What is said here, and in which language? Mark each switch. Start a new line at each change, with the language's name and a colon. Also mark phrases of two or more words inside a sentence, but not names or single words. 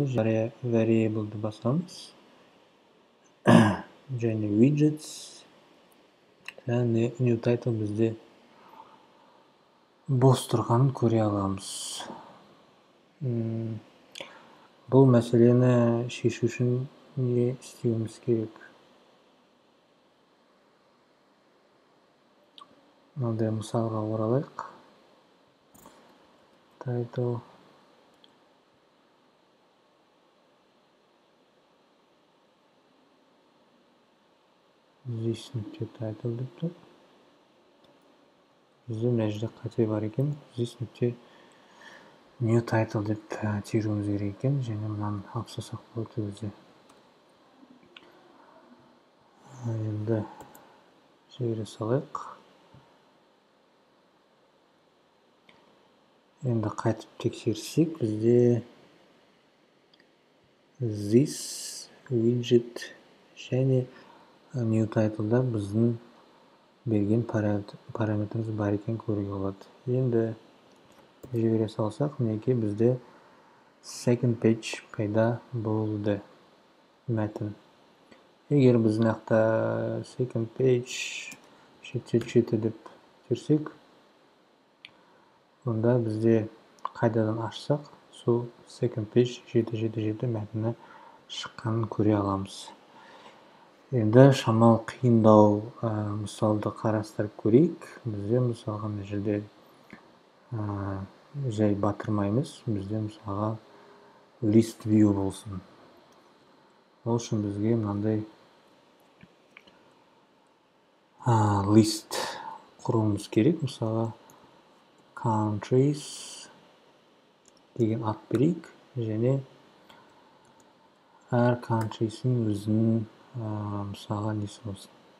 Kazakh: Variable'ды басамыз. Және widgets. Және
English: new title
Kazakh: бізде бос тұрғанын көре аламыз. Бұл мәселені шешу үшін не істеуіміз керек? Мынандай мысалға оралайық.
English: Title this
Kazakh: нүкте title деп тұр. Бізде мына жерде қате бар екен. This нүкте
English: new title
Kazakh: деп теруіміз керек екен. Және мынаны алып тастасақ болады бізде. Енді жібере салайық. Енді қайтып тексерсек, бізде
English: this widget
Kazakh: және
English: new title'да
Kazakh: біздің берген параметріміз бар екен көруге болады. Енді жібере салсақ, мінекей бізде
English: second page
Kazakh: пайда болды мәтін. Егер біз мынақта
English: second page
Kazakh: жеті деп терсек, онда бізде қайдадан ашсақ, сол
English: second page
Kazakh: 777 мәтіні шыққанын көре аламыз. Енді шамалы қиындау мысалды қарастырып көрейік. Бізде мысалға мына жерде жай батырмаймыз. Бізде мысалға
English: list view
Kazakh: болсын. Ол үшін бізге мынандай list құруымыз керек. Мысалға countries деген ат берейік. Және әр country'сін өзінің мысалға несі болсын.